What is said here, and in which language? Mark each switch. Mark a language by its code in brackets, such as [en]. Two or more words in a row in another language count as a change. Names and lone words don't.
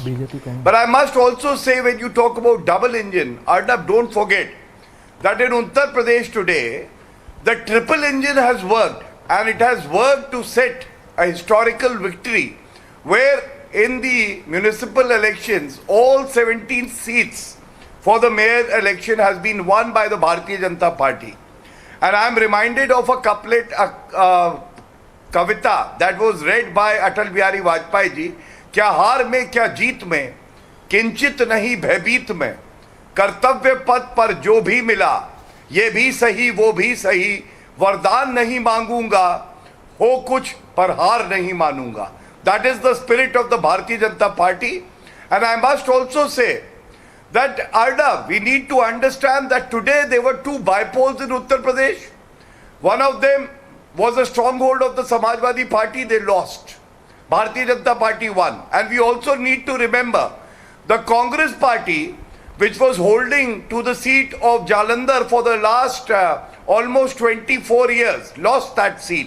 [en] But I must also say, when you talk about double engine, Arnab, don't forget that in Uttar Pradesh today, the triple engine has worked, and it has worked to set a historical victory where in the municipal elections, all 17 seats for the mayor election has been won by the Bharatiya Janata Party. And I am reminded of a couplet, kavita that was read by Atal Bihari Vajpayee ji, [hi] क्या हार में क्या जीत में, किंचित नहीं भयभीत मैं, कर्तव्य पथ पर जो भी मिला ये भी सही वो भी सही वरदान नहीं मांगूंगा हो कुछ पर हार नहीं मानूंगा. [en] That is the spirit of the Bharatiya Janata Party. And I must also say that Arnab, we need to understand that today there were two bipoles in Uttar Pradesh. One of them was a stronghold of the Samajwadi Party, they lost. Bharatiya Janata Party won. And we also need to remember the Congress Party, which was holding to the seat of Jayanagar for the last almost 24 years, lost that seat.